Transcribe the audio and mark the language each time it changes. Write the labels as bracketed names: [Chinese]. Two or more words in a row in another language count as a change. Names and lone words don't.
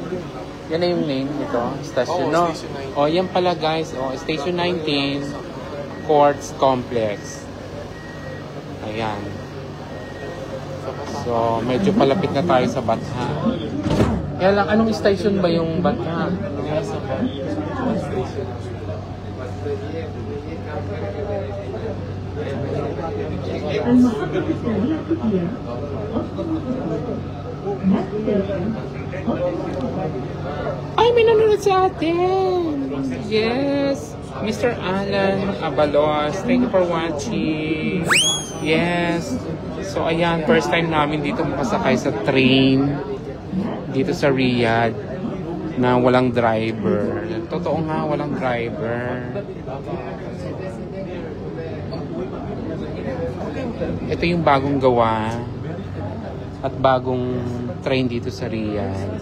[Filipino] Yan na yung name nito, station, no? O yan pala guys, o Station 19, Quartz Complex. Ayan. So, medyo palapit na tayo sa Batha. Kaya lang, anong station ba yung Batha? [Arabic] المحطة الثانية هي [English] Next station, [Filipino] Ay, may nanonood sa atin! [English] Yes! Mr. Alan Abalos, thank you for watching. Yes! [Filipino] So, ayan, [English] first time [Filipino] namin dito makasakay sa train dito sa Riyadh na walang driver. Totoo nga, walang driver. Ito yung bagong gawa at bagong train dito sa Riyadh.